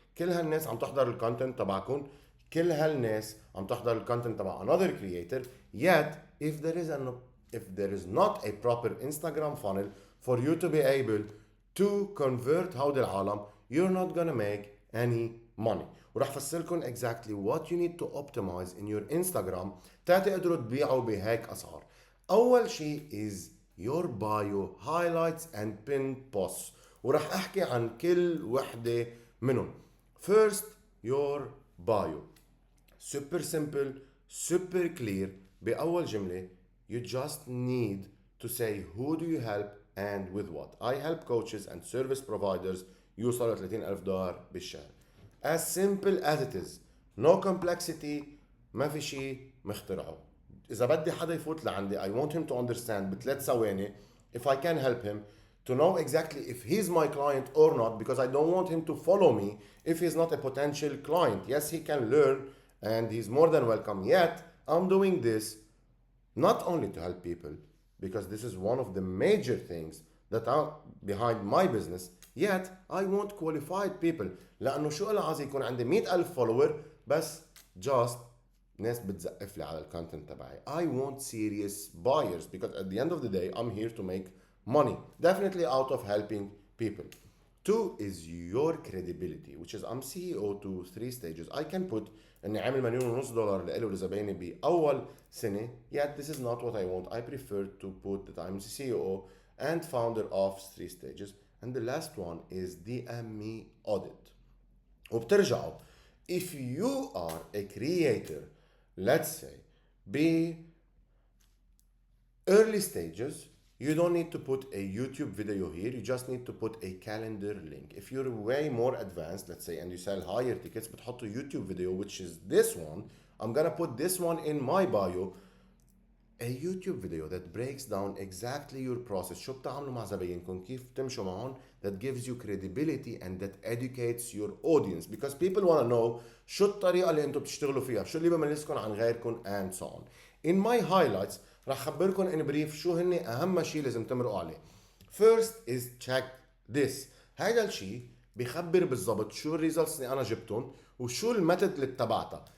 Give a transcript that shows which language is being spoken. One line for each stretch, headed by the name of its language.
Arabic: كل هالناس عم تحضر الكونتنت تبعكم, كل هالناس عم تحضر الكونتنت تبع
English: another creator, yet if there is not a proper Instagram funnel for you to be able to convert
Arabic: هود العالم,
English: you're not gonna make any money.
Arabic: وراح افسرلكم
English: exactly what you need to optimize in your Instagram
Arabic: تقدروا تبيعوا بهيك اسعار. اول شيء
English: is your bio, highlights and pinned posts,
Arabic: وراح احكي عن كل وحده منهم.
English: First, your bio. Super simple, super clear.
Arabic: بأول جملة
English: you just need to say who do you help and with what. I help coaches and service providers
Arabic: يوصلوا
English: $30,000
Arabic: بالشهر.
English: As simple as it is. No complexity.
Arabic: ما في شيء مخترعه. إذا بدي حدا يفوت لعندي
English: I want him to understand
Arabic: بثلاث ثواني
English: if I can help him to know exactly if he's my client or not, because I don't want him to follow me if he's not a potential client. Yes, he can learn and he's more than welcome. Yet, I'm doing this not only to help people, because this is one of the major things that are behind my business, yet I want qualified people.
Arabic: لأنه شو أنا عايز يكون عندي 100,000 follower بس just ناس بتزقف لي على الكونتنت تبعي.
English: I want serious buyers because at the end of the day I'm here to make money, definitely out of helping people. Two is your credibility, which is I'm CEO to 3 stages. I can put
Arabic: اني عامل
English: $1,500,000
Arabic: لإله لزبايني بأول سنة,
English: yet this is not what I want. I prefer to put that I'm CEO and founder of 3 stages. And the last one is DME audit.
Arabic: وبترجعوا
English: if you are a creator, let's say be early stages, you don't need to put a YouTube video here, you just need to put a calendar link. If you're way more advanced, let's say, and you sell higher tickets,
Arabic: بتحطوا
English: YouTube video, which is this one. I'm gonna put this one in my bio, a YouTube video that breaks down exactly your process,
Arabic: شو بتعملوا مع زباينكم, كيف تمشوا معهم,
English: that gives you credibility and that educates your audience, because people want to know
Arabic: شو الطريقة اللي انتم بتشتغلوا فيها, شو اللي بميزكم عن غيركم,
English: and so on. In my highlights
Arabic: راح خبركم
English: in brief
Arabic: شو هن أهم شيء لازم تمرقوا عليه.
English: First is check this.
Arabic: هذا الشيء بيخبر بالضبط شو الريزلتس اللي أنا جبتهم وشو الميثود اللي اتبعتها.